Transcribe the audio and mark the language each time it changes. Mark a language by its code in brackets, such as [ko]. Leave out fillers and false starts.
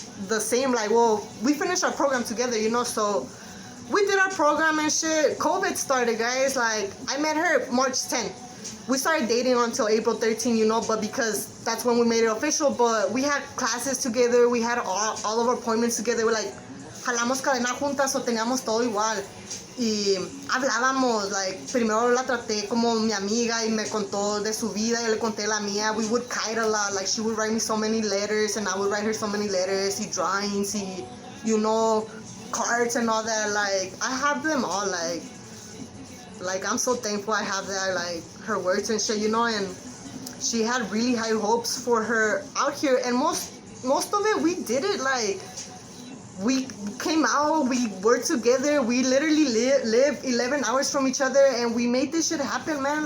[en] the same, like, well, we finished our program together, so we did our program and shit. COVID started, guys. Like, I met her March 10th. We started dating until April 13th, but because that's when we made it official. But we had classes together. We had all of our appointments together. We're like, [es] jalamos cadena juntas o teníamos todo igual. Y hablábamos, like, primero la traté como mi amiga y me contó de su vida, yo le conté la mía. [en] We would kite a lot, like, she would write me so many letters and I would write her so many letters, y drawings, y, cards and all that. Like, I have them all, like I'm so thankful I have that, like, her words and shit, and she had really high hopes for her out here, and most of it, we did it, like, we came out, we were together, we literally lived 11 hours from each other, and we made this shit happen, man.